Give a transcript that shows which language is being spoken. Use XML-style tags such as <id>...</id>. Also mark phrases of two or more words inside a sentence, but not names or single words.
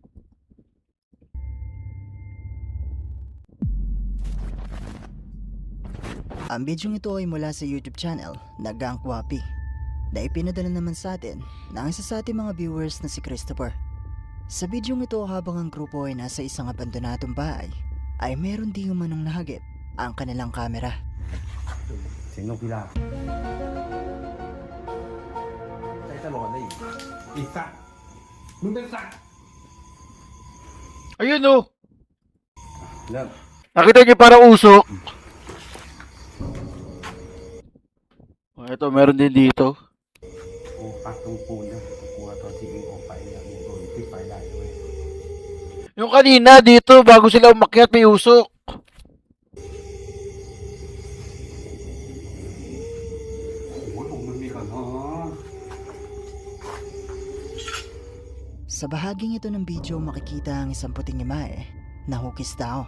<tl>Ang bidyong ito ay mula sa YouTube channel na Gang Kwapi na ipinadala naman sa atin ng isa sa ating mga viewers na si Christopher. Sa bidyong ito habang ang grupo ay nasa isang abandonadong bahay ay meron di umanong nahagip ang kanilang kamera.</tl> <th>เสียงนกพิราบใจตลอดเลยอีสัตว์มึงเป็นสัตว์</th> <tl>Ayun oh.</tl> <th>เริ่ม</th> <tl>Nakita niyo parang usok. Oh, ito, meron din dito.</tl> <th>กูปักตรงปูนนะกูกลัวตอนที่เองออกไปเนี่ยมึงโดนที่ไฟได้ด้วย</th> <tl>Yung kanina dito, bago sila umakyat, may usok. Sa bahaging ito ng video makikita ang isang puting imae na hukis tao</tl>